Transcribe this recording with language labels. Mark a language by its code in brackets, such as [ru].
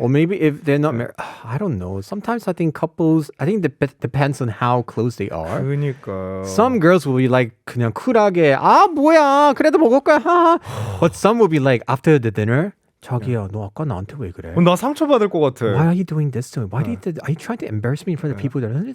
[en] Or maybe if they're not married, I don't know. Sometimes I think couples, I think it depends on how close they are. [ko] 그니까. [en] Some girls will be like [ko] 그냥 쿨하게 뭐야 그래도 먹을 거야. [en] But some will be like after the dinner, [ko] 자기야, 너 아까 나한테 왜 그래? 나 상처받을 것 같아. [en] Why are you doing this to me? Are you trying to embarrass me in front of people that